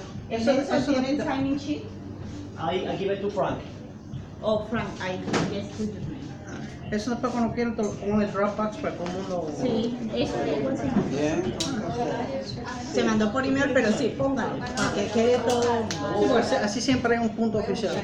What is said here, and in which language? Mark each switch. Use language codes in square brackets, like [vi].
[es] ¿Eso tiene el signing sheet? [en] I give it to Frank. Oh, Frank, I guess to the man. [es] Eso después cuando quieran te lo pongo en el Dropbox para todo el mundo. Sí, eso llegó así. Se mandó por email, pero sí, póngalo, para que quede todo. Sí, pues, así siempre hay un punto oficial.